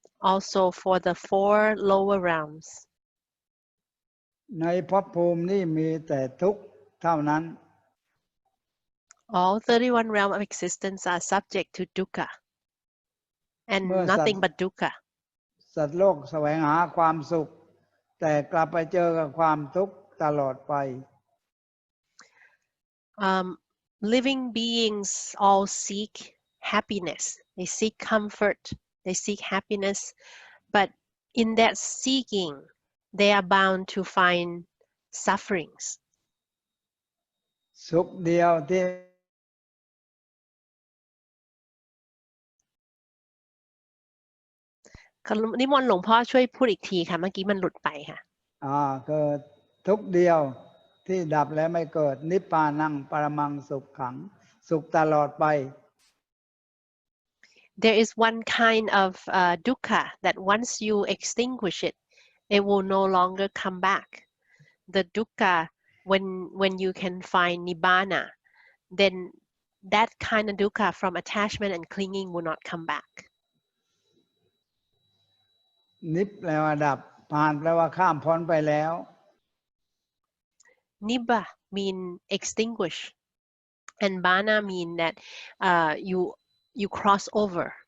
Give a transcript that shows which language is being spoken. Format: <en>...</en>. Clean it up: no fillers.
<en>also for the 4 lower realms.</en> <th>ในภพภูมินี้มีแต่ทุกข์เท่านั้น</th> <en>All 31 realms of existence are subject to dukkha and nothing but dukkha.</en> <th>สัตว์โลกแสวงหาความสุขแต่กลับไปเจอกับความทุกข์ตลอดไป</th> <en>Living beings all seek happiness. They seek comfort. They seek happiness. But in that seeking, they are bound to find sufferings.</en> <th>สุขเดียวที่ นิมนต์หลวงพ่อช่วยพูดอีกทีค่ะเมื่อกี้มันหลุดไปค่ะ เกิดทุกข์เดียวที่ดับและไม่เกิดนิพพานังปรมังสุขขังสุขตลอดไป</th> <en>There is one kind of dukkha that once you extinguish it, it will no longer come back. The dukkha, when you can find nibbana, then that kind of dukkha from attachment and clinging will not come back.</en> <th>นิพแปลว่าดับผ่านแปลว่าข้ามพ้นไปแล้ว</th> <en>Nibba mean extinguish, and bana mean that you cross over.</en>